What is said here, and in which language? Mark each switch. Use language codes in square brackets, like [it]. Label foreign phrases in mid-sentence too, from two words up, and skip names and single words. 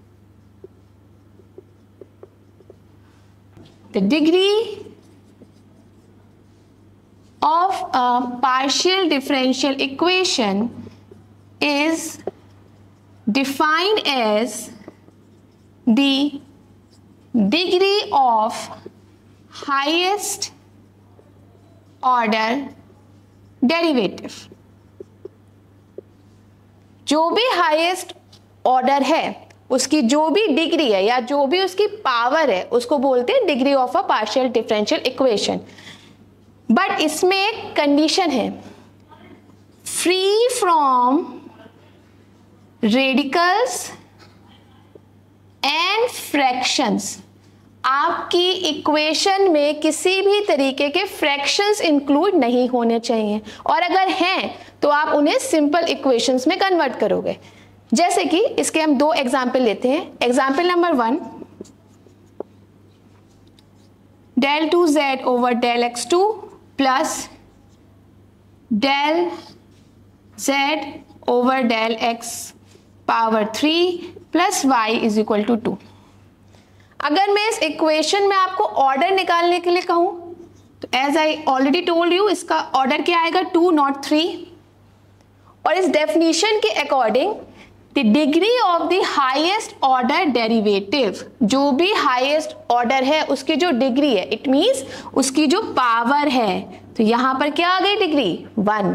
[en] The degree of a partial differential equation is defined as the degree of highest order derivative। [hi] जो भी [en] highest order [hi] है उसकी जो भी डिग्री है या जो भी उसकी पावर है उसको बोलते हैं [en] degree of a partial differential equation. but [hi] इसमें एक कंडीशन है, [en] free from radicals and fractions. [hi] आपकी इक्वेशन में किसी भी तरीके के फ्रैक्शंस इंक्लूड नहीं होने चाहिए और अगर हैं तो आप उन्हें [en] simple equations [hi] में कन्वर्ट करोगे। जैसे कि इसके हम दो एग्जाम्पल लेते हैं। [en] example number 1, del 2z over del x2 plus del z over del x power 3 plus y is equal to 2. [hi] अगर मैं इस इक्वेशन में आपको ऑर्डर निकालने के लिए कहूं तो [en] as I already told you, [hi] इसका ऑर्डर क्या आएगा, 2 नॉट 3। और इस डेफिनेशन के अकॉर्डिंग [en] the degree of the highest order derivative, [hi] जो भी [en] highest order [hi] है उसकी जो डिग्री है, [en] it means [hi] उसकी जो पावर है, तो यहां पर क्या आ गई डिग्री 1।